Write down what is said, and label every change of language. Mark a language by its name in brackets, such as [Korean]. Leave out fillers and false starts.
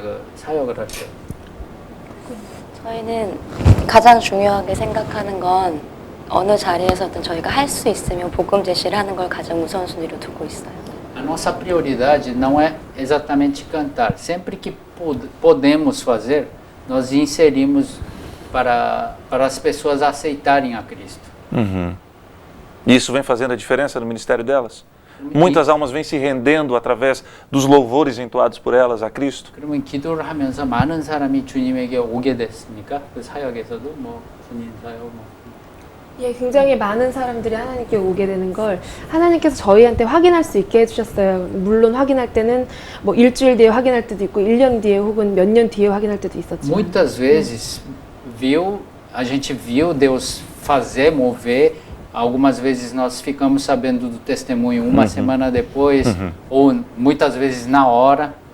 [Korean] 그 사역을 할 때? 저희는 가장 중요하게 생각하는 건 어느 자리에서든 저희가 할 수 있으면 복음 제시를 하는 걸 가장 우선순위로 두고 있어요. [Portuguese] A nossa prioridade não é exatamente cantar. Sempre que podemos fazer, nós inserimos para as pessoas aceitarem a Cristo. E isso vem fazendo a diferença no ministério delas? Muitas almas vêm se rendendo através dos louvores entoados por elas a Cristo. [Korean] 그러면 기도를 하면서 많은 사람이 주님에게 오게 됐습니까? 그 사역에서도 뭐 군인 사역 뭐. 예, 굉장히 많은 사람들이 하나님께 오게 되는 걸 하나님께서 저희한테 확인할 수 있게 해주셨어요. 물론 확인할 때는 뭐 일주일 뒤에 확인할 때도 있고 1년 뒤에 혹은 몇 년 뒤에 확인할 때도 있었지만 [Portuguese] Muitas vezes a gente viu Deus fazer, mover. Algumas vezes nós ficamos sabendo do testemunho uma semana depois, ou muitas vezes na hora.